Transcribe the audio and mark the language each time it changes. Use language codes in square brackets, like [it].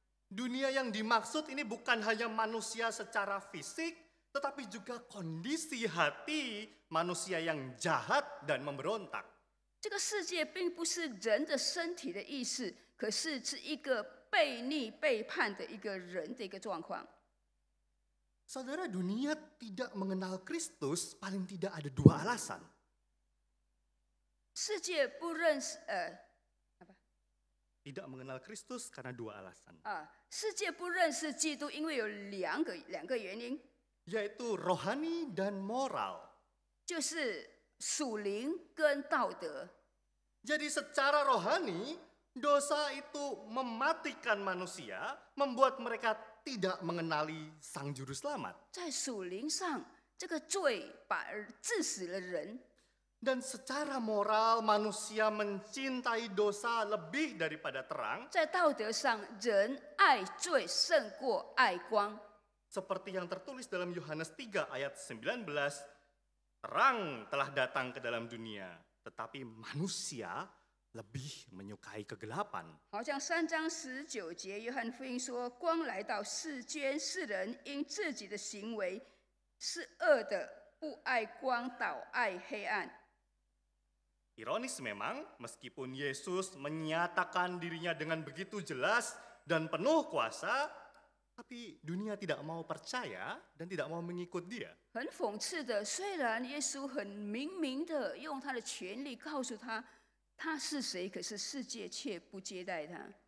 [id] Dunia yang dimaksud ini bukan hanya manusia secara fisik, tetapi juga kondisi hati manusia yang jahat dan memberontak. [zh] 这个世界并不是人的身体的意思，可是是一个悖逆、背叛的一个人的一个状况。 [id] Saudara, dunia tidak mengenal Kristus paling tidak ada dua alasan. [zh] 世界不认识 [id] Tidak mengenal Kristus karena dua alasan. [zh] 世界不认识基督，因为有两个原因， [id] Yaitu rohani dan moral. [zh] 就是属灵跟道德。 [id] Jadi secara rohani, dosa itu mematikan manusia, membuat mereka tidak mengenali Sang Juru Selamat. [zh] 在属灵上，这个罪致死了人。 [id] Dan secara moral, manusia mencintai dosa lebih daripada terang. [zh] 在道德上，人爱罪胜过爱光。 [id] Seperti yang tertulis dalam Yohanes 3 ayat 19, terang telah datang ke dalam dunia, tetapi manusia lebih menyukai kegelapan. [zh] 好像3章19节，约翰福音说：“光来到世间，世人因自己的行为是恶的，不爱光，倒爱黑暗。” [id] Ironis memang, meskipun Yesus menyatakan dirinya dengan begitu jelas dan penuh kuasa, tapi dunia tidak mau percaya dan tidak mau mengikut dia. [zh] 很讽刺的，虽然耶稣很明明的用他的权利告诉他是谁，可是世界却不接待他。